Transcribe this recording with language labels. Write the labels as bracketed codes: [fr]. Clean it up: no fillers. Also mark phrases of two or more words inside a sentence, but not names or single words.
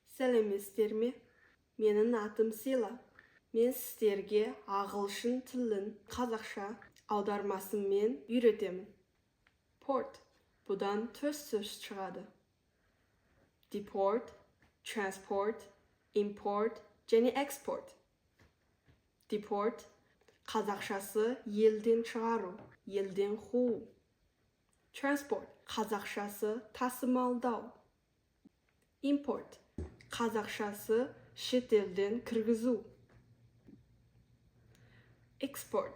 [kk] Сәлеметсіздер ме? Менің атым Сила. Мен сіздерге ағылшын тілін қазақша аудармасымен үйретемін. Port. Бұдан 4 сөз шығады. [en] Deport, transport, import және export. Deport. [kk] Қазақшасы елден шығару, елден қуу. Transport. Қазақшасы тасымалдау. [en] Import. [kk] Қазақшасы шетелден кіргізу. [en] Export.